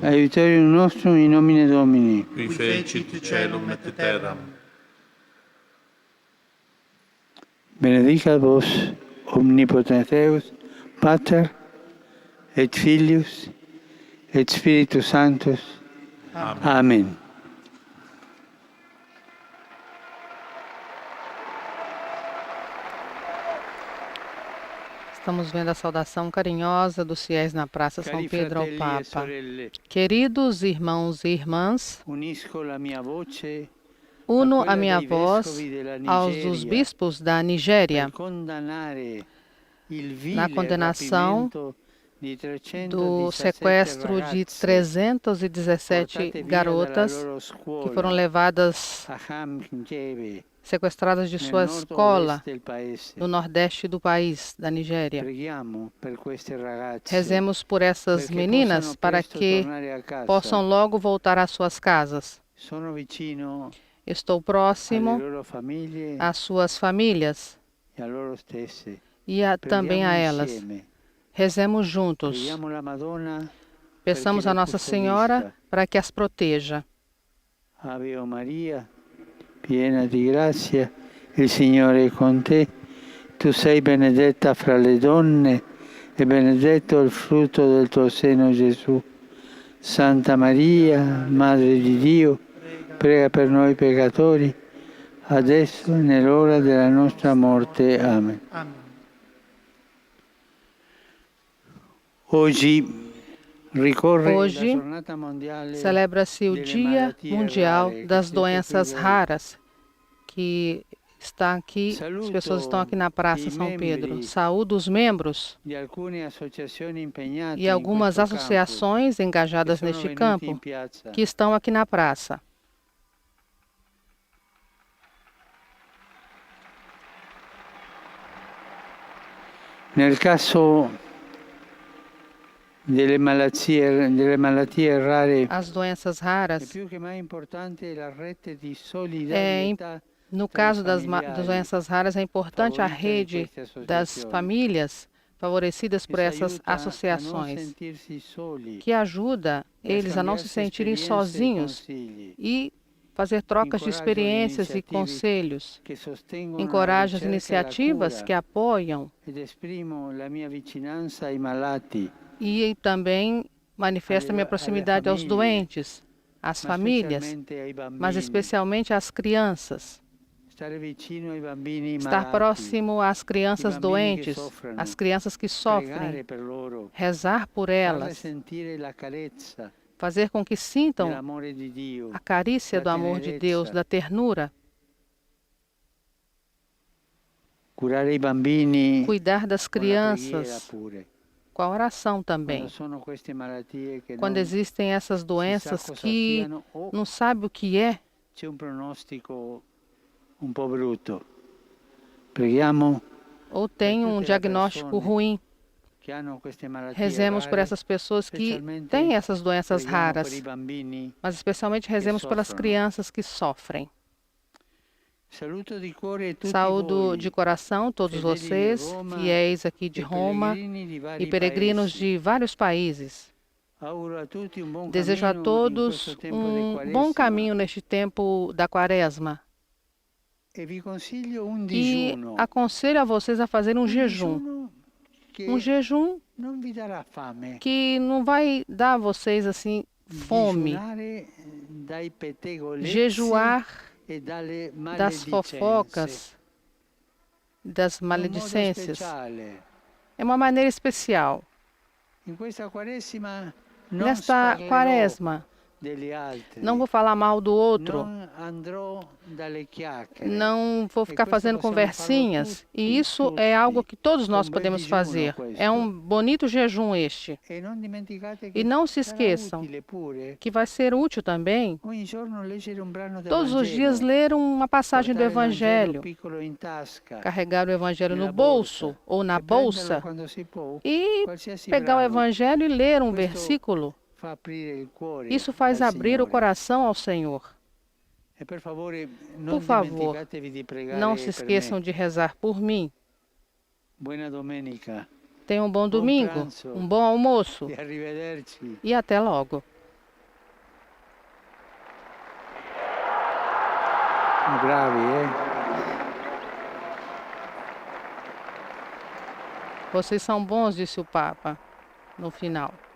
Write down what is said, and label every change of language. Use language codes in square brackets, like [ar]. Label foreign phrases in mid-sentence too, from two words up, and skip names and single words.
[la] Aiuterium nostrum in nomine Domini. Qui fecit caelum et terram. Benedicat vos, omnipotens Deus, Pater, et Filius, et Spiritus Sanctus. Amen. Amen. [pt] Estamos vendo a saudação carinhosa dos fiéis na Praça São [it] Cari [pt] Pedro ao [it] fratelli e [pt] Papa. [it] sorelle, [pt] Queridos irmãos e irmãs, [it] unisco la mia voce uno quella [pt] a minha [it] dei [pt] voz [it] vescovi della [pt] aos dos Nigéria bispos da Nigéria [it] per condannare il vile [pt] na condenação [it] rapimento di 317 [pt] do sequestro de [it] ragazze [pt] 317 [it] portate via [pt] garotas [it] dalla loro [pt] que [it] scuola [pt] foram levadas, [it] a Hamkebe, [pt] sequestradas de [it] nel [pt] sua escola [it] nord-ovest del paese. [pt] no nordeste do país, da Nigéria. [it] Preghiamo per queste ragazze [pt] Rezemos por essas [it] perché [pt] meninas [it] possano [pt] para [it] presto [pt] que [it] tornare a casa. [pt] possam logo voltar às suas casas. [it] Sono vicino [pt] Estou [it] alle [pt] próximo [it] loro famiglie [pt] às suas famílias [it] e a loro stesse. [pt] e também a [it] Preghiamo [pt] elas. [it] insieme. [pt] Rezemos juntos. [it] Preghiamo la Madonna [pt] Peçamos [it] perché [pt] a [it] le [pt] Nossa Senhora para que as proteja. [it] Ave o Maria, piena di grazia, il Signore è con te. Tu sei benedetta fra le donne e benedetto il frutto del tuo seno, Gesù. Santa Maria, Madre di Dio, prega per noi peccatori, adesso e nell'ora della nostra morte. Amen. Hoje ricorre [pt] Hoje [it] la giornata mondiale [pt] celebra-se o [it] delle [pt] Dia [it] malattie [pt] Mundial [it] rare, [pt] das [it] che siete [pt] Doenças [it] qui voi. [pt] Raras, que está aqui, as pessoas estão aqui na Praça [it] i [pt] São Pedro. [it] membri [pt] Saúdo os membros [it] di alcune associazioni impegnate [pt] e algumas [it] in questo [pt] associações [it] campo, [pt] engajadas [it] che sono [pt] neste [it] venuti [pt] campo [it] in piazza. [pt] que estão aqui na praça. [it] Nel caso delle malattie rare, [pt] As doenças [it] è [pt] raras, [it] più che mai importante la rete di solidarietà [pt] no [it] tra i [pt] caso das [it] familiari, [pt] doenças raras, é importante a [it] favorita in [pt] rede [it] queste [pt] das [it] associazioni. [pt] famílias favorecidas por Isso essas [it] aiuta a non [pt] associações, [it] sentirsi soli [pt] que ajuda [it] e a [pt] eles a não se [it] scambiarsi [pt] sentirem [it] esperienze e [pt] sozinhos [it] consigli, [pt] e fazer trocas de Encoraja experiências e [it] iniciative [pt] conselhos. [it] che sostengono la [pt] Encoraja as [it] ricerca e la [pt] iniciativas [it] cura, [pt] que apoiam [it] ed esprimo la mia vicinanza ai malati, [pt] e também manifesta minha proximidade aos doentes, às [it] ma [pt] famílias, [it] specialmente ai [pt] mas [it] bambini. [pt] especialmente às crianças. [it] Stare vicino ai bambini [pt] Estar [it] malati, [pt] próximo às crianças [it] bambini que [pt] doentes, [it] soffrono, [pt] às crianças que sofrem, [it] pregare per loro, [pt] rezar por [it] farle [pt] elas, [it] sentire la carezza [pt] fazer com que sintam [it] dell'amore di Dio, [pt] a carícia do amor de Deus, da ternura, [it] curare i bambini [pt] cuidar das [it] con la preghiera [pt] crianças [it] pure. [pt] com a oração também. [it] Quando sono queste malattie che [pt] Quando [it] non [pt] existem essas doenças [it] cosa [pt] que [it] siano, o [pt] não sabe o que é, [it] c'è un pronostico un po' brutto. Preghiamo [pt] ou tem um [it] tutte le [pt] diagnóstico [it] persone [pt] ruim, [it] che hanno queste malattie [pt] rezemos por [it] rare, [pt] essas pessoas que [it] specialmente [pt] têm essas doenças [it] preghiamo per i [pt] raras, [it] bambini. [pt] mas especialmente rezemos pelas [it] soffrono. [pt] crianças que sofrem. [it] Saluto di cuore tutti [pt] Saúdo [it] voi, [pt] de coração todos [it] fedeli di [pt] vocês, [it] Roma [pt] fiéis aqui de [it] e [pt] Roma [it] pellegrini di [pt] e [it] vari [pt] peregrinos [it] paesi. [pt] de vários países. [it] Auguro a tutti un buon [pt] Desejo a [it] cammino in [pt] todos [it] questo tempo di [pt] um bom [it] Quaresima [pt] caminho neste tempo da Quaresma. [it] e vi consiglio un [pt] E [it] digiuno. [pt] aconselho a vocês a fazer um jejum. [it] Digiuno che [pt] Um jejum [it] non vi darà fame. [pt] que não vai dar a vocês assim fome. [it] Digiunare dai pettegolezzi [pt] Jejuar [it] e dalle [pt] das [it] maledicenze. [pt] fofocas, das [it] In un modo [pt] maledicências. [it] speciale. [pt] É uma maneira especial. [it] In questa Quaresima non [pt] Nesta [it] sparlerò [pt] Quaresma, [it] degli altri. [pt] não vou falar mal do outro, [it] Non andrò dalle chiacchiere. [pt] não vou ficar [it] questo [pt] fazendo [it] possiamo [pt] conversinhas. [it] farlo [pt] E isso [it] tutti. [pt] é algo que todos nós [it] Um bel [pt] podemos [it] digiuno [pt] fazer. [it] questo. [pt] É um bonito jejum este. [it] E non dimenticate che [pt] E não se [it] sarà [pt] esqueçam [it] utile pure [pt] que vai ser útil também [it] ogni giorno leggere un brano del [pt] todos os dias [it] Vangelo, [pt] ler uma passagem do [it] portare il Vangelo [pt] Evangelho, [it] piccolo in tasca, [pt] carregar o Evangelho no [it] nella [pt] bolso [it] borsa, [pt] ou na [it] e prenderlo [pt] bolsa [it] quando si può, [pt] e [it] qualsiasi [pt] pegar o [it] brano. [pt] Evangelho e ler um [it] Questo [pt] versículo. [it] fa aprire il cuore [pt] Isso faz [it] al [pt] abrir o [it] Signore. [pt] coração ao Senhor. [it] E per favore, non [pt] Por favor, [it] dimenticatevi di pregare [pt] não se [it] per [pt] esqueçam [it] me. [pt] de rezar por mim. [it] Buona domenica [pt] Tenham um bom domingo, [it] pranzo. [pt] um bom almoço [it] e arrivederci. [pt] e até logo. [it] Bravi, [pt] Vocês são bons, disse o Papa no final.